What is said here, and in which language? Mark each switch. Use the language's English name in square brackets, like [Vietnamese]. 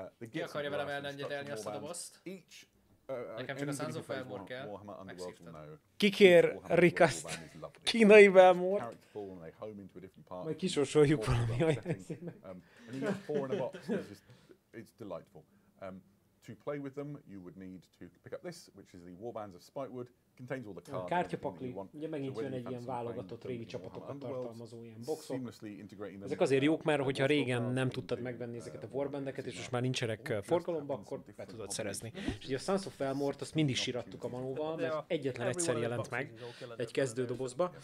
[Hungarian] Ki akarja velem elnegyedelni azt a dobozt? Nekem csak a Sons of Belmore kell. Megszívtad. Kikér Rikaszt kínai Belmore. Majd kisorsoljuk valami ajánlásnak. [English] It's delightful. To play with them, you would need to pick up this, which is the Warbands of Spitewood. Contains all the cards. [Hungarian] Kártyapakli, ugye megint jön egy ilyen válogatott régi csapatokat tartalmazó ilyen boxok. Ezek azért jók, mert hogyha régen nem tudtad megvenni ezeket a warbandeket, és most már nincsenek forgalomba, akkor be tudod szerezni. És ugye a Sons of Belmore-t azt mindig sírattuk a manóval, mert egyetlen egyszer jelent meg egy kezdődobozba.